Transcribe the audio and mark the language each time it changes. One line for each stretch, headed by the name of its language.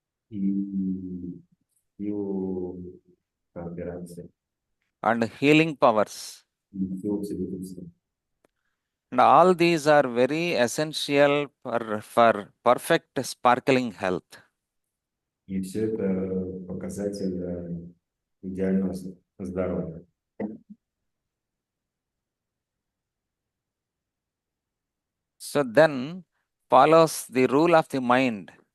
Russian: и силу кооперации,
English: And healing powers.
Russian: и силу целительства.
English: And all these are very essential for perfect sparkling health.
Russian: И все это показатель идеального здоровья.
English: So then follows the rule of the mind.